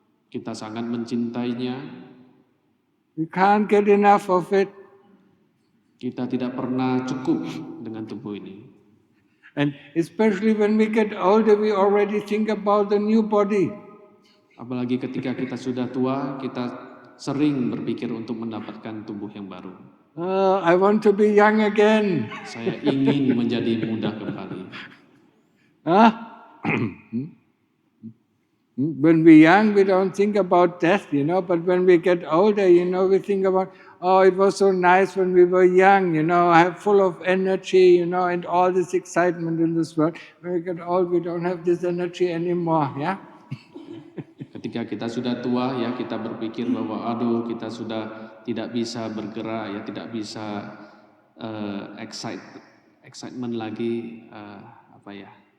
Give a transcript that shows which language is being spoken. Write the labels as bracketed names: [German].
[Indonesian] Kita sangat mencintainya. [English] We can't get enough of it. [Indonesian] Kita tidak pernah cukup dengan tubuh ini. [English] And especially when we get older, we already think about the new body. [Indonesian] Apalagi ketika kita sudah tua, kita sering berpikir untuk mendapatkan tubuh yang baru. [English] I want to be young again. [Indonesian] Saya ingin menjadi muda kembali. [English] When we're young, we don't think about death, but when we get older, we think about, it was so nice when we were young, full of energy, and all this excitement in this world. When we get old, we don't have this energy anymore, yeah? [Indonesian] Ketika kita sudah tua, ya kita berpikir bahwa kita sudah tidak bisa bergerak, ya tidak bisa excitement lagi, apa ya?